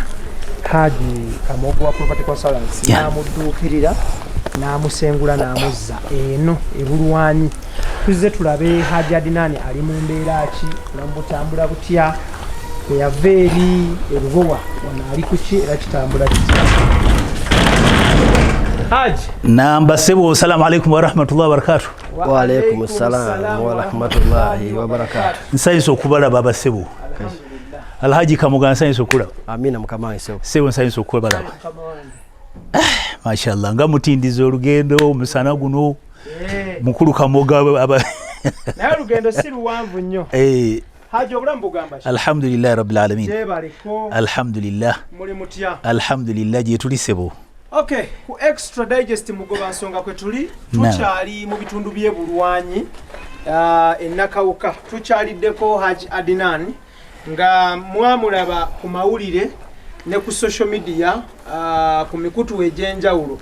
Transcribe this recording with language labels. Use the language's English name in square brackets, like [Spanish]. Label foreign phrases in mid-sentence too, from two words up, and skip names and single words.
[Ganda] Haji Kamogo wa Property Consultants n'amudduukirira n'amusengula n'amuzza eno ebulwanyi. Tuzze tulabe Haji Adinani ali mu mbeera ki namutambula butya yava eri erubowa wano ali kuki era kitambula kitya. Haji namba sebo. [Arabic] السلام عليكم ورحمة الله وبركاته. وعليكم السلام ورحمة الله وبركاته. [Ganda] Nsayinza okubalaba abasebo. Alhaji Kamoga nsayinza okulaba. Amina mukamanyi sebo. Sebo nsayinza okubalaba. Mashallah nga mutindiza olugendo omusana guno mukulu Kamoga naye olugendo si luwanvu nnyo. Haji obulamu bugamba ki? [Arabic] الحمد لله رب العالمين. [Ganda] Jebaliko. Alhamdulillah. Muli mutya? Alhamdulillah gye tuli sebo. Okay, ku Extra Digest mugoba nsonga kwe tuli tukyali mu bitundu by'ebulwanyi ennakawuka tukyaliddeko Haji Adinani nga mwamulaba ku mawulire ne ku [English] social media [Ganda] ku mikutu egy'enjawulo.